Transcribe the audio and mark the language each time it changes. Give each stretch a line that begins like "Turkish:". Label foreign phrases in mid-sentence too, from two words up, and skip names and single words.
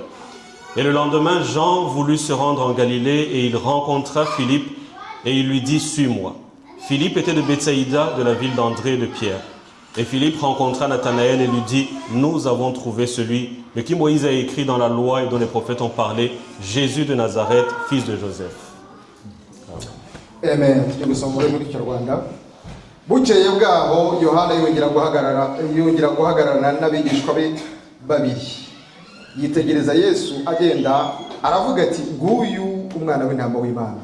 French: Et le lendemain, Jean voulut se rendre en Galilée et il rencontra Philippe et il lui dit, « Suis-moi ». Philippe était de Bethsaïda, de la ville d'André et de Pierre. Et Philippe rencontra Nathanaël et lui dit, « Nous avons trouvé celui de qui Moïse a écrit dans la loi et dont les prophètes ont parlé, Jésus de Nazareth, fils de Joseph. » Amen.
Kinyarwanda: Bukeye bwaho Yohana yongera guhagararana n'abigishwa be babiri. Yitegereza Yesu agenda aravuga ati, nguyu umwana w'intama w'Imana.